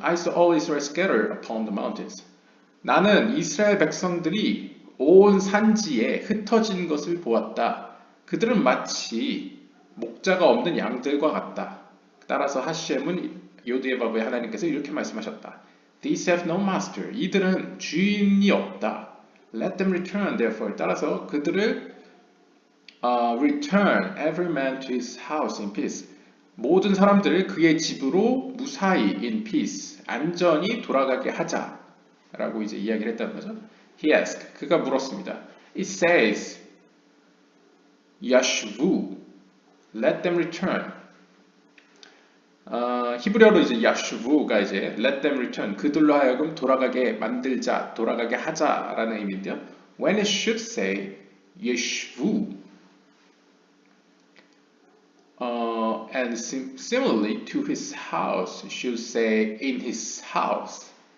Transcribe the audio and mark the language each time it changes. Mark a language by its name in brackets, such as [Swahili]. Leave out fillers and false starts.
[English] I saw all Israel scattered upon the mountains. [Korean] 나는 이스라엘 백성들이 온 산지에 흩어진 것을 보았다. 그들은 마치 목자가 없는 양들과 같다. 따라서 하셴은 요드에바브의 하나님께서 이렇게 말씀하셨다. [English] These have no master. [Korean] 이들은 주인이 없다. [English] Let them return, therefore. [Korean] 따라서 그들을 [English] return every man to his house in peace. [Korean] 모든 사람들을 그의 집으로 무사히 [English] in peace, [Korean] 안전히 돌아가게 하자. 라고 이제 이야기를 했다는 거죠. [English] He asked, [Korean] 그가 물었습니다. [English] It says, yashvu, let them return. [Korean] 히브리어로 이제 야슈부가 이제 [English] let them return, [Korean] 그들로 하여금 돌아가게 만들자, 돌아가게 하자라는 의미인데요. [English] When it should say yeshvu, and similarly to his house should say in his house.